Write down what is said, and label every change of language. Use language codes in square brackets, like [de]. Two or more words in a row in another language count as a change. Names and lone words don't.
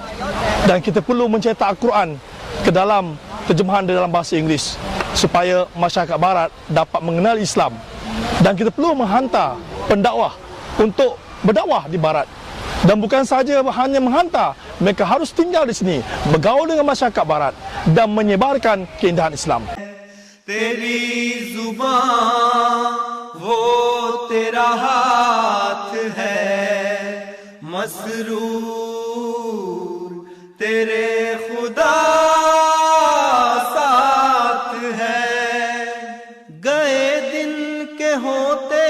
[ms] Dan kita perlu mencetak Al-Quran ke dalam terjemahan dalam bahasa Inggeris supaya masyarakat Barat dapat mengenal Islam. Dan kita perlu menghantar pendakwah untuk berdakwah di Barat. Dan bukan saja hanya menghantar, mereka harus tinggal di sini, bergaul dengan masyarakat Barat dan menyebarkan keindahan Islam. [hi] तेरी जुबान वो तेरा हाथ है मसरूर तेरे खुदा साथ है गए दिन के होते